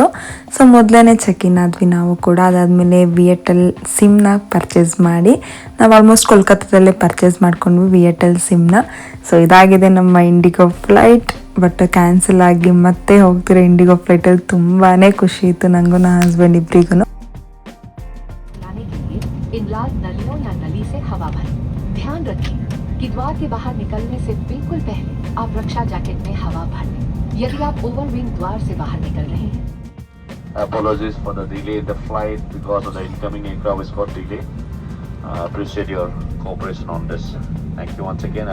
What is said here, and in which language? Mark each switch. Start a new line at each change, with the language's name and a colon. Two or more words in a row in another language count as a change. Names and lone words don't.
Kannada: ಸೊ ಮೊದಲೇ
English: check in
Kannada: ಆದ್ವಿ ನಾವು ಕೂಡ. ಅದಾದಮೇಲೆ VATL ಸಿಮ್ನ ಪರ್ಚೇಸ್ ಮಾಡಿ, ನಾವು ಆಲ್ಮೋಸ್ಟ್ ಕೋಲ್ಕತ್ತಾದಲ್ಲೇ ಪರ್ಚೇಸ್ ಮಾಡ್ಕೊಂಡ್ವಿ VATL ಸಿಮ್ನ. ಸೊ ಇದಾಗಿದೆ ನಮ್ಮ ಇಂಡಿಗೋ ಫ್ಲೈಟ್. ಬಟ್ ಕ್ಯಾನ್ಸಲ್ ಆಗಿ ಮತ್ತೆ ಹೋಗ್ತಿರೋ ಇಂಡಿಗೋ ಫ್ಲೈಟಲ್ಲಿ ತುಂಬಾ ಖುಷಿ ಇತ್ತು ನನಗೂ ನನ್ನ ಹಸ್ಬೆಂಡ್ ಇಬ್ಬರಿಗೂ.
Hindi: लाने के लिए इन लाल नलियों या नली से हवा भरें। ध्यान रखें कि द्वार के बाहर निकलने से बिल्कुल पहले आप रक्षा जैकेट में हवा भर लें यदि आप ओवरविंग द्वार से बाहर निकल रहे हैं।
English: Apologies for the delay in the flight because of the incoming aircraft is got delay. Appreciate your cooperation on this. Thank you once again.